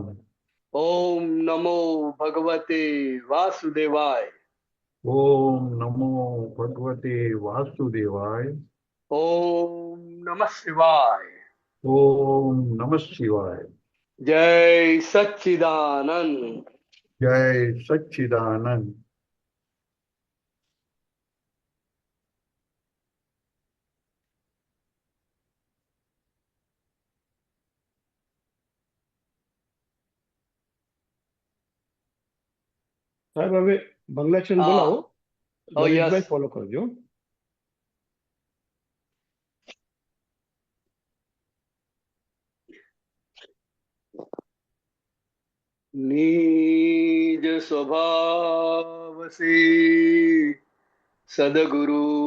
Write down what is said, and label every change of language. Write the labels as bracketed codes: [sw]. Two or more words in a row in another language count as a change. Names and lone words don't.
[sa] ओम नमो भगवते वासुदेवाय ओम नमो भगवते वासुदेवाय। ओम नमः शिवाय। ओम नमः शिवाय। [hi] जय सच्चिदानंद। जय सच्चिदानंद। [gu] સાહેબ હવે બંગલાચરણ [hi] हाँ [gu] બોલાવો. [en] oh yes. [gu] લલિતભાઈ ફોલો કરજો. [hi] निज स्वभाव से सदगुरु